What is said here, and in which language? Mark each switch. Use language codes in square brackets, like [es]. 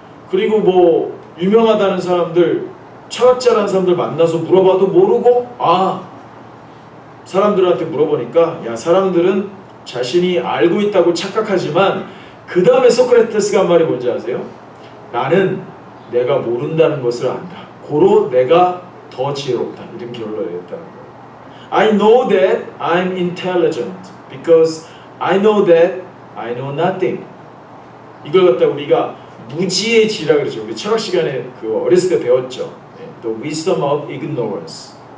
[ko] 그리고 뭐 유명하다는 사람들, 철학자라는 사람들 만나서 물어봐도 모르고, 사람들한테 물어보니까 사람들은 자신이 알고 있다고 착각하지만 그 다음에 소크라테스가 한 말이 뭔지 아세요? 나는 내가 모른다는 것을 안다. 고로 내가 더 지혜롭다. 이런 결론을 냈다는 거예요. [en] I know that I'm intelligent because I know that I know nothing. [ko] 이걸 갖다 우리가 무지의 지라 그러죠. 우리 철학 시간에 그 어렸을 때 배웠죠. [en] The wisdom of ignorance.